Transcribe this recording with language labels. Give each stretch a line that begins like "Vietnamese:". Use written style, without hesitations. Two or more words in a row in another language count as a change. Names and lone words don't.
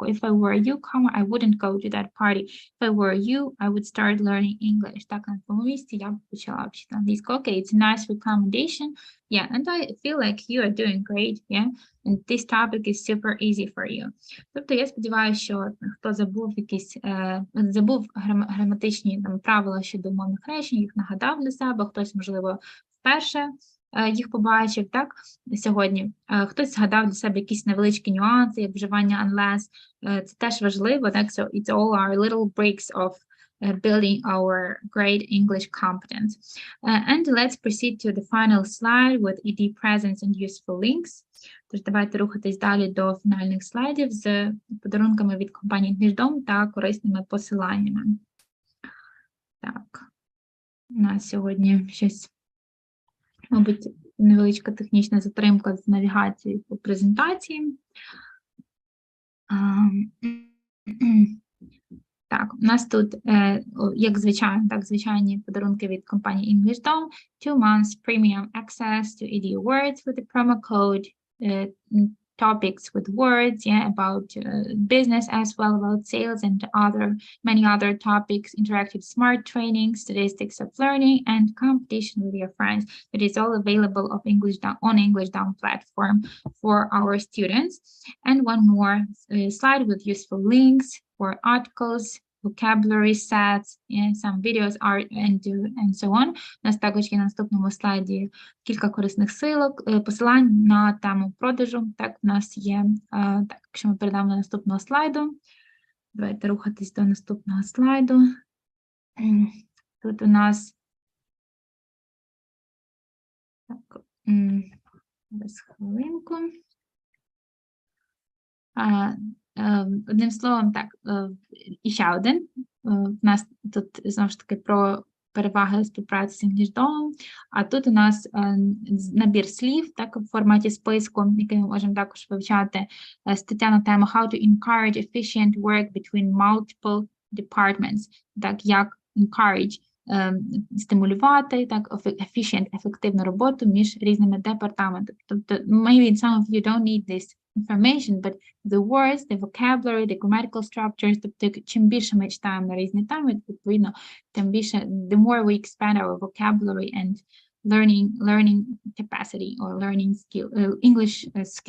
English: If I were you, I wouldn't go to that party. If I were you, I would start learning English.
Ukrainian: Так, на тому місці я б почала вчити англійську.
English: Okay, it's a nice recommendation. Yeah, and I feel like you are doing great, yeah? And this topic is super easy for you.
Ukrainian: Тобто я сподіваюся, що хто забув граматичні там, правила щодо мовних речень, їх нагадав для себе, хтось, можливо, вперше їх побачив, так, сьогодні. Хтось згадав для себе якісь невеличкі нюанси, як вживання unless. Це теж важливо, так,
English: so it's all our little bricks of building our great English competence. And let's proceed to the final slide with ED presents and useful links.
Ukrainian: Тож давайте рухатись далі до фінальних слайдів з подарунками від компанії Englishdom та корисними посиланнями. Так, у нас сьогодні щось, мабуть, невеличка технічна затримка з навігацією по презентації. Так, у нас тут, як звичайно, так, звичайні подарунки від компанії Englishdom,
English: 2 months premium access to ED words with the promo code, topics with words, yeah, about business as well, about sales and many other topics, interactive smart training, statistics of learning, and competition with your friends. It is all available on Englishdom platform for our students. And one more slide with useful links for articles, vocabulary sets, and some videos, art, and so on.
Ukrainian: У нас також є на наступному слайді кілька корисних посилань на тему продажу. Так, у нас є, так, якщо ми перейдемо до наступного слайду, давайте рухатись до наступного слайду. Тут у нас, так, без хвилинку. Одним словом, так, і ще один. У нас тут, знову ж таки, про переваги співпраці з Englishdom, а тут у нас набір слів, так, в форматі списку, який ми можемо також вивчати, стаття на тему
English: How to encourage efficient work between multiple departments,
Ukrainian: так, як encourage, стимулювати, так, efficient, ефективну роботу між різними департаментами. Тобто,
English: maybe some of you don't need this information, but the words, the vocabulary, the grammatical structures,
Ukrainian: тобто, чим більше ми читаємо на різні теми, відповідно, тим більше,
English: the more we expand our vocabulary and learning capacity or learning skill, English skills.